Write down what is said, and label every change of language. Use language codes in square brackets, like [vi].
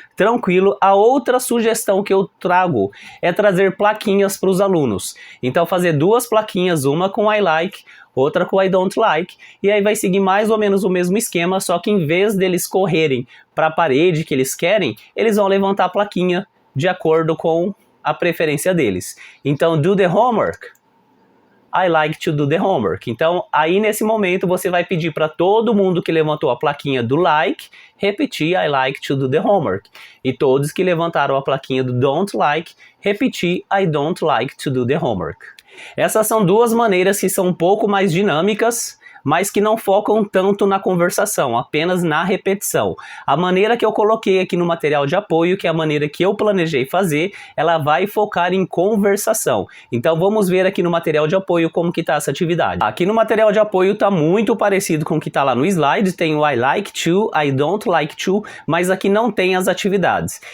[pt] Tranquilo, a outra sugestão que eu trago é trazer plaquinhas para os alunos. Então fazer 2 plaquinhas, uma com [en] I like, [pt] outra com [en] I don't like, [pt] e aí vai seguir mais ou menos o mesmo esquema, só que em vez deles correrem para a parede que eles querem, eles vão levantar a plaquinha de acordo com a preferência deles. Então, [en] do the homework, I like to do the homework. [pt] Então, aí nesse momento você vai pedir para todo mundo que levantou a plaquinha do like, repetir [en] I like to do the homework. [pt] E todos que levantaram a plaquinha do don't like, repetir [en] I don't like to do the homework. [pt] Essas são 2 maneiras que são um pouco mais dinâmicas, mas que não focam tanto na conversação, apenas na repetição. A maneira que eu coloquei aqui no material de apoio, que é a maneira que eu planejei fazer, ela vai focar em conversação. Então vamos ver aqui no material de apoio como que está essa atividade. Aqui no material de apoio está muito parecido com o que está lá no slide, tem o [en] I like to, I don't like to, [pt] mas aqui não tem as atividades.